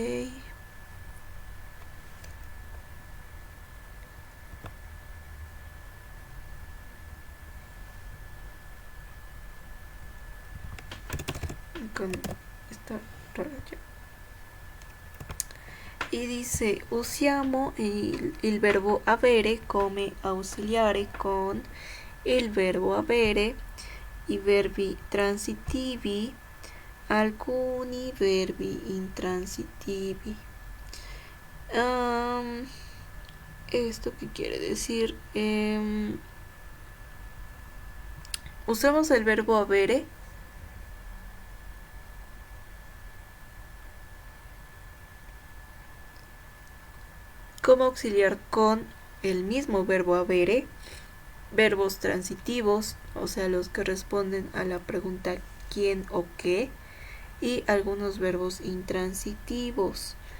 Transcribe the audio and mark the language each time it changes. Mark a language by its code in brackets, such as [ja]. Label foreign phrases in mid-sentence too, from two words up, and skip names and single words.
[es] Con esta raya. Y dice, [it] usiamo il verbo avere come ausiliare con il verbo avere, i verbi transitivi, alcuni verbi intransitivi. [es] ¿Esto qué quiere decir? Usamos el verbo avere como auxiliar con el mismo verbo avere, verbos transitivos, o sea, los que responden a la pregunta quién o qué, y algunos verbos intransitivos.